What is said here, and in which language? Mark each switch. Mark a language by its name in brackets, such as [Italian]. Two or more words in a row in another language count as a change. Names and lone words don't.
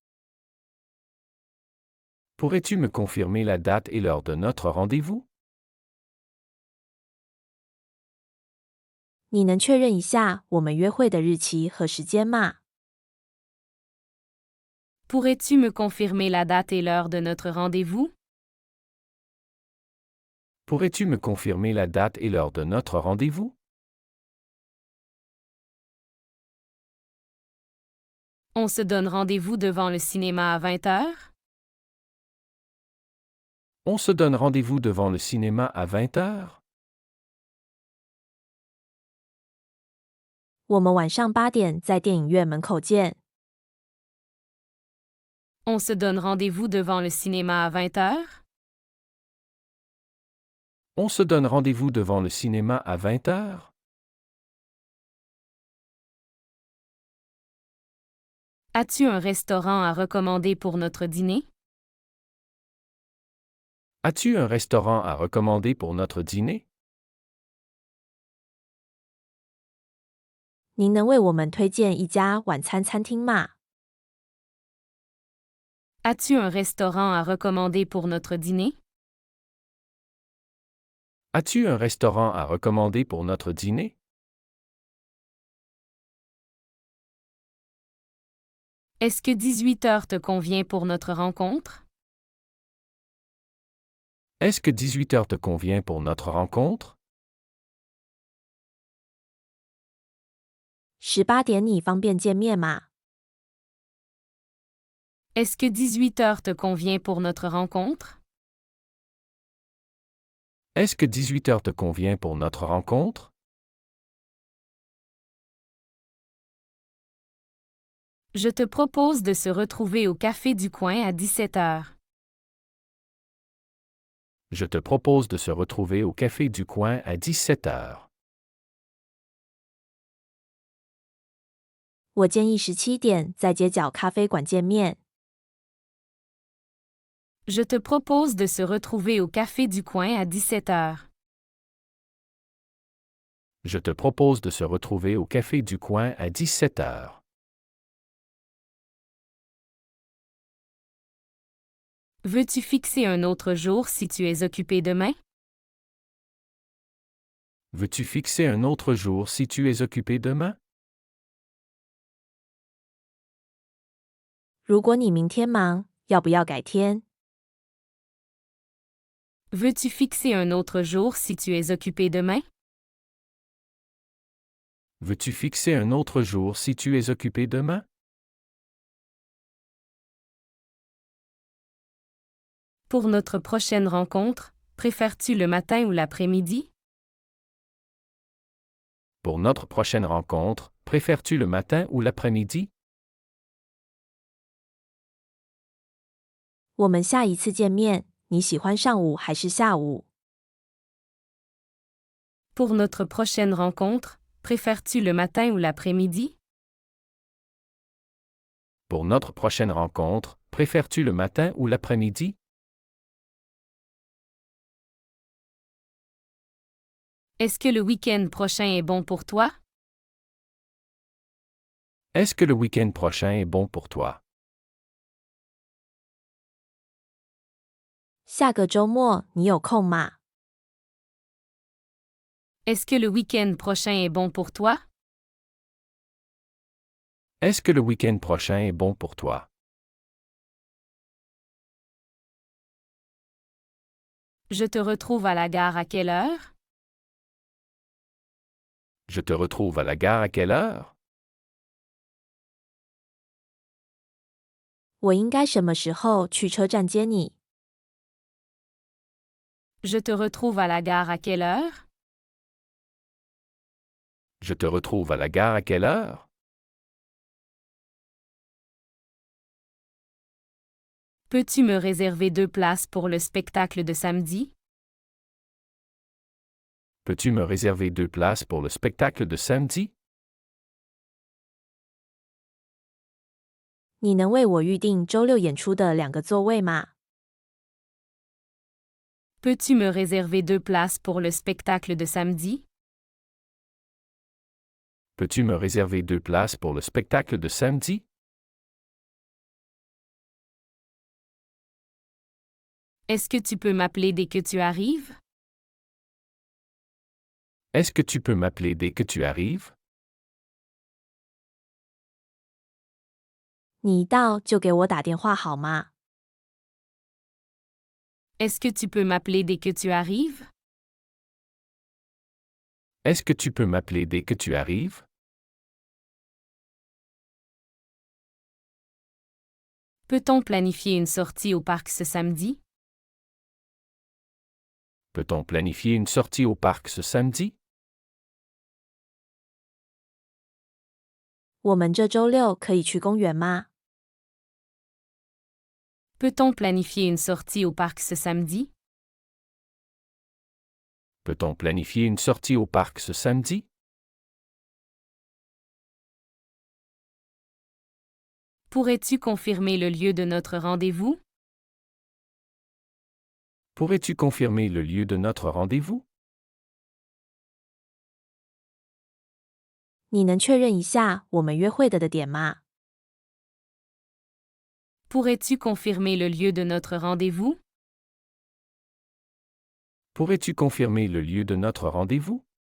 [French] Pourrais-tu me confirmer la date et l'heure de notre rendez-vous? [Chinese] 你能确认一下我们约会的日期和时间吗？ [French] Pourrais-tu me confirmer la date et l'heure de notre rendez-vous? Pourrais-tu me confirmer la date et l'heure de notre rendez-vous? On se donne rendez-vous devant le cinéma à 20 heures? On se donne rendez-vous devant le cinéma à 20 heures? [Chinese] 我们晚上8点在电影院门口见。 [French] On se donne rendez-vous devant le cinéma à 20 heures? On se donne rendez-vous devant le cinéma à 20 heures? As-tu un restaurant à recommander pour notre dîner? As-tu un restaurant à recommander pour notre dîner? [Chinese] 您能为我们推荐一家晚餐餐厅吗？ [French] As-tu un restaurant à recommander pour notre dîner? As-tu un restaurant à recommander pour notre dîner? Est-ce que 18 heures te convient pour notre rencontre? Est-ce que 18 heures te convient pour notre rencontre? [Chinese] 18 点你方便见面吗？ [French] Est-ce que 18 heures te convient pour notre rencontre? Est-ce que 18 heures te convient pour notre rencontre? Je te propose de se retrouver au café du coin à 17 heures. Je te propose de se retrouver au café du coin à 17 heures. [Chinese] 我建议17点在街角咖啡馆见面。 [French] Je te propose de se retrouver au café du coin à 17 heures. Je te propose de se retrouver au café du coin à 17 heures. Veux-tu fixer un autre jour si tu es occupé demain? Veux-tu fixer un autre jour si tu es occupé demain? [Chinese] 如果你明天忙，要不要改天？ [French] Veux-tu fixer un autre jour si tu es occupé demain? Veux-tu fixer un autre jour si tu es occupé demain? Pour notre prochaine rencontre, préfères-tu le matin ou l'après-midi? Pour notre prochaine rencontre, préfères-tu le matin ou l'après-midi? [Chinese] 我们下一次见面，你喜欢上午还是下午？ [French] Pour notre prochaine rencontre, préfères-tu le matin ou l'après-midi? Pour notre prochaine rencontre, préfères-tu le matin ou l'après-midi? Est-ce que le week-end prochain est bon pour toi? Est-ce que le week-end prochain est bon pour toi? [Chinese] 下个周末你有空吗？ [French] Est-ce que le week-end prochain est bon pour toi? Est-ce que le week-end prochain est bon pour toi? Je te retrouve à la gare à quelle heure? Je te retrouve à la gare à quelle heure? [Chinese] 我应该什么时候去车站接你？ [French] Je te retrouve à la gare à quelle heure? Je te retrouve à la gare à quelle heure? Peux-tu me réserver 2 places pour le spectacle de samedi? Peux-tu me réserver 2 places pour le spectacle de samedi? [Chinese] 你能为我预定周六演出的2个座位吗？ [French] Peux-tu me réserver 2 places pour le spectacle de samedi? Peux-tu me réserver 2 places pour le spectacle de samedi? Est-ce que tu peux m'appeler dès que tu arrives? Est-ce que tu peux m'appeler dès que tu arrives? [Chinese] 你一到就给我打电话好吗？ [French] Est-ce que tu peux m'appeler dès que tu arrives? Est-ce que tu peux m'appeler dès que tu arrives? Peut-on planifier une sortie au parc ce samedi? Peut-on planifier une sortie au parc ce samedi? [Chinese] 我们这周六可以去公园吗？ [French] Peut-on planifier une sortie au parc ce samedi? Peut-on planifier une sortie au parc ce samedi? Pourrais-tu confirmer le lieu de notre rendez-vous? Pourrais-tu confirmer le lieu de notre rendez-vous? [Chinese] 你能确认一下我们约会的点吗？ [French] Pourrais-tu confirmer le lieu de notre rendez-vous? Pourrais-tu confirmer le lieu de notre rendez-vous?